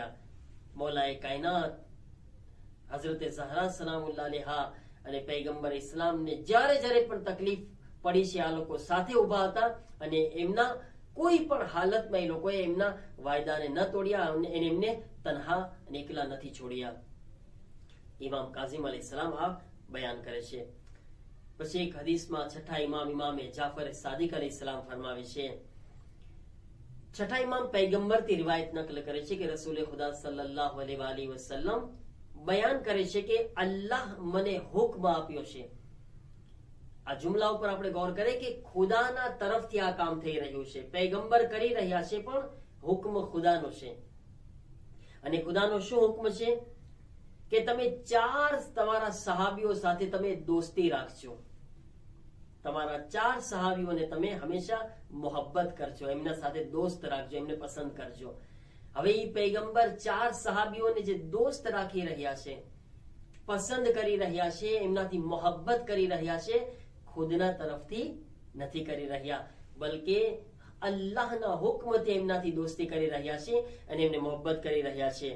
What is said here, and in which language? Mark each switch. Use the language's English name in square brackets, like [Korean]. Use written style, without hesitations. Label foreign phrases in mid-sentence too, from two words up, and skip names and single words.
[Gujarati] મૌલાએ કાયનાત હઝરતે ઝહરા [Arabic] سلام الله عليها [Gujarati] અને પૈગંબર ઇસ્લામને જ્યારે જ્યારે પણ તકલીફ પડી છે, આ લોકો સાથે ઉભા હતા અને એમના કોઈ પણ હાલતમાં એ લોકોએ એમના વાયદાને ન તોડ્યા અને એમને તન્હા અને એકલા નથી છોડ્યા। ઇમામ કાઝિમ અલૈહિસ્સલામ આ બયાન કરે છે। પછી એક હદીસમાં છઠ્ઠા ઇમામ ઇમામે જાફર સાદિક અલૈહિસ્સલામ ફરમાવે છે, છઠ્ઠા ઇમામ પૈગંબરથી રિવાયત નકલ કરે છે કે રસૂલે ખુદા [Arabic] صلى الله عليه وسلم [Gujarati] બયાન કરે છે કે અલ્લાહ મને હુક્મ આપ્યો છે। આ જુમલા પર આપણે ગૌર કરેં કે ખુદાના તરફથી આ કામ થઈ રહ્યું છે, પૈગંબર કરી રહ્યા છે પણ હુક્મ ખુદાનો છે। અને ખુદાનો શું હુકમ છે કે તમે 4 તમારા સહાબીઓ સાથે તમે દોસ્તી રાખજો, તમારા 4 સહાબીઓને તમે હંમેશા મોહબ્બત કરજો, એમના સાથે દોસ્ત રાખજો, એમને પસંદ કરજો. હવે એ પૈગંબર 4 સહાબીઓને જે દોસ્ત રાખી રહ્યા છે, પસંદ કરી રહ્યા છે, એમનાથી મોહબ્બત કરી રહ્યા છે, ખુદના તરફથી નથી કરી રહ્યા, બલકે અલ્લાહના હુકમથી એમનાથી દોસ્તી કરી રહ્યા છે અને એમને મોહબ્બત કરી રહ્યા છે.